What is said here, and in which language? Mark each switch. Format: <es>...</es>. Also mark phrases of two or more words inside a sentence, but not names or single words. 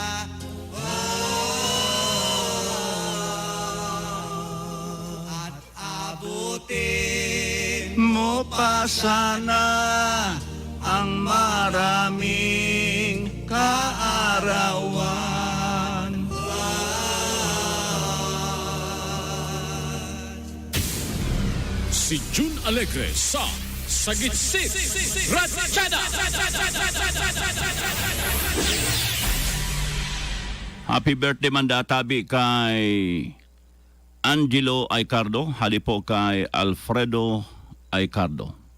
<tl>At abutin Mo pa sana ang maraming kaarawan. Si June Alegre sa Zagitsit, Ratsada.</tl> <en>Happy birthday</en> <bik>man databi kay Angelo Aicardo, hali po kay Alfredo Aicardo.</bik>